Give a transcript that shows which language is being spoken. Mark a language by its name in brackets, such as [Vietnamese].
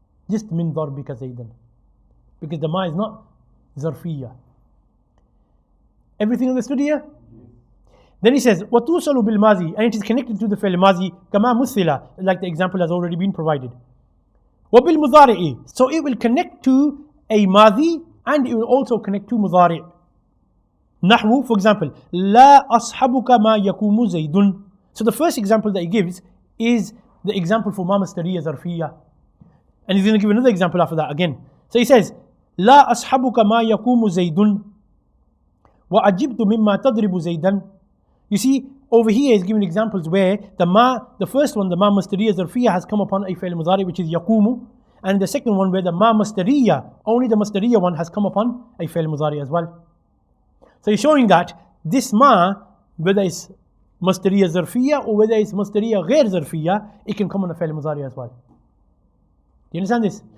[English] Just [Arabic] min darbika zaydan. [English] Because the ma is not zarfiyah. Everything understood here? Then he says, [Arabic] وَتُوصَلُ بِالْمَاضِي. [English] And it is connected to the fi'l mazi, [Arabic] كَمَا مُثِّلَ, [English] like the example has already been provided. [Arabic] وَبِالْمُضَارِعِ. [English] So it will connect to a mazi, and it will also connect to mudari'. [Arabic] Nahwu, [English] for example, [Arabic] لا أصحبك ما يقوم زيد. [English] So the first example that he gives is the example for ma masdariyah zarfiyah. And he's going to give another example after that again. So he says, [Arabic] لا أصحبك ما يقوم زيد وعجبت مما تضرب زيدا. [English] You see, over here is giving examples where the first one, the ma masdariya zarfiyya has come upon a fi'l mudari, which is yaqumu, and the second one where the ma masdariya, only the masdariya one has come upon a fi'l mudari as well. So he's showing that this ma, whether it's masdariya zarfiyya or whether it's masdariya ghair zarfiyya, it can come on a fi'l mudari as well. Do you understand this?